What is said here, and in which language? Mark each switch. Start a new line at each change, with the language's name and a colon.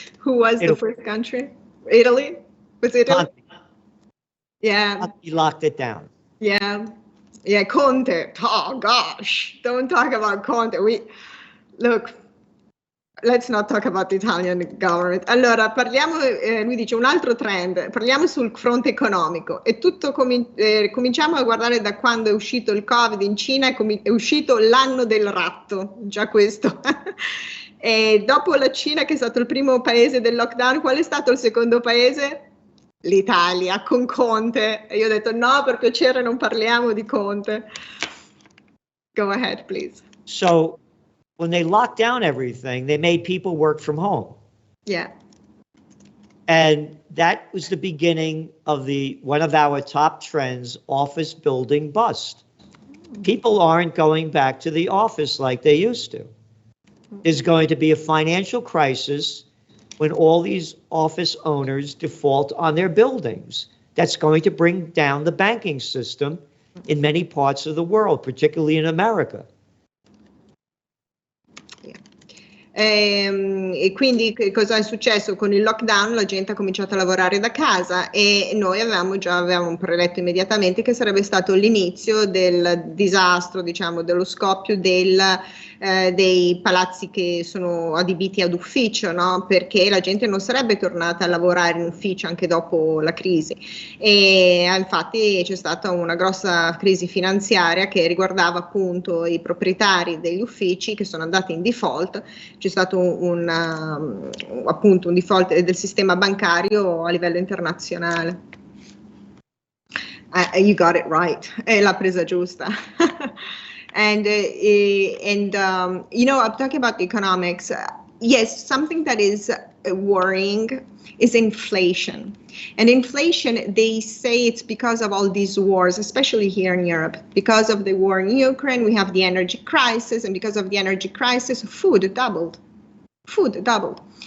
English: Who was the first country? Italy? Was it Italy? Yeah. He locked it down. Yeah. Yeah, Conte. Oh, gosh. Don't talk about Conte. Look, let's not talk about the Italian government.
Italian: Allora, parliamo, lui dice un altro trend, parliamo sul fronte economico. E tutto cominciamo a guardare da quando è uscito il Covid in Cina, è uscito l'anno del ratto, già questo. E dopo la Cina, che è stato il primo paese del lockdown, qual è stato il secondo paese? L'Italia, con Conte. E io ho detto no, per piacere non parliamo di Conte. Go ahead, please. So, when they locked down everything, they made people work from home. Yeah. And that was the beginning of one of our top trends, office building bust. People aren't going back to the office like they used to. There's going to be a financial crisis when all these office owners default on their buildings. That's going to bring down the banking system in many parts of the world, particularly in America. E quindi cosa è successo con il lockdown? La gente ha cominciato a lavorare da casa e noi avevamo preletto immediatamente che sarebbe stato l'inizio del disastro, diciamo, dello scoppio dei palazzi che sono adibiti ad ufficio, no? Perché la gente non sarebbe tornata a lavorare in ufficio anche dopo la crisi. E infatti c'è stata una grossa crisi finanziaria che riguardava appunto i proprietari degli uffici che sono andati in default. C'è stato appunto un default del sistema bancario a livello internazionale.
English: You got it right,
Italian: è la presa giusta.
English: And you know, I'm talking about economics. Yes, something that is worrying is inflation. And inflation, they say it's because of all these wars, especially here in Europe. Because of the war in Ukraine, we have the energy crisis, and because of the energy crisis, food doubled. Food doubled.